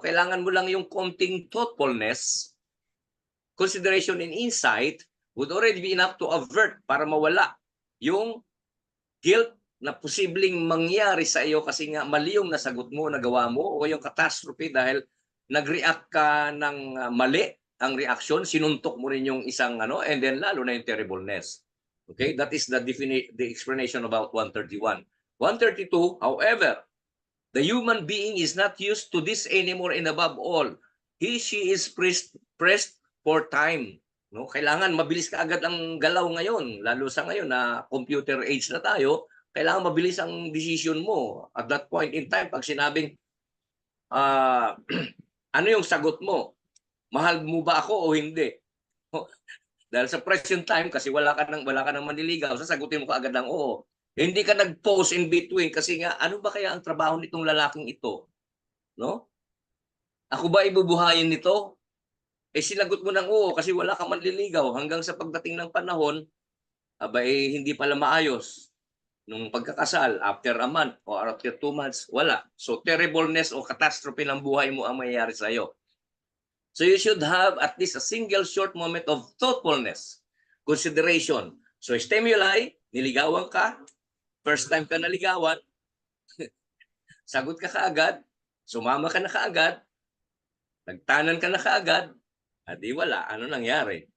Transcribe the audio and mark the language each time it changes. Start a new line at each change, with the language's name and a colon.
Filipino: Kailangan mo lang yung konting thoughtfulness,
English: consideration and insight would already be enough to avert,
Filipino: para mawala yung guilt na posibleng mangyari sa iyo kasi nga mali yung nasagot mo, nagawa mo, o yung catastrophe dahil nag-react ka ng mali ang reaction, sinuntok mo rin yung isang and then lalo na yung terribleness.
English: Okay, that is the explanation about 131. 132, however, the human being is not used to this anymore, and above all, she is pressed for time.
Filipino: No, kailangan mabilis ka agad ang galaw ngayon, lalo sa ngayon na computer age na tayo, kailangan mabilis ang decision mo
English: at that point in time.
Filipino: Pag sinabing ano yung sagot mo? Mahal mo ba ako o hindi? Dahil sa present time, kasi wala ka nang manliligaw, sasagutin mo kaagad ng oo. Hindi ka nag-pause in between kasi nga, ano ba kaya ang trabaho nitong lalaking ito? No? Ako ba ibubuhayin nito? Sinagot mo ng oo kasi wala ka manliligaw hanggang sa pagdating ng panahon, hindi pala maayos. Nung pagkakasal,
English: after a month or after 2 months,
Filipino: wala. So terribleness o catastrophe ng buhay mo ang mayayari sa iyo.
English: So you should have at least a single short moment of thoughtfulness, consideration.
Filipino: So stimuli, niligawan ka, first time ka naligawan, sagot ka kaagad, sumama ka na kaagad, nagtanan ka na kaagad, at di wala, ano nangyari?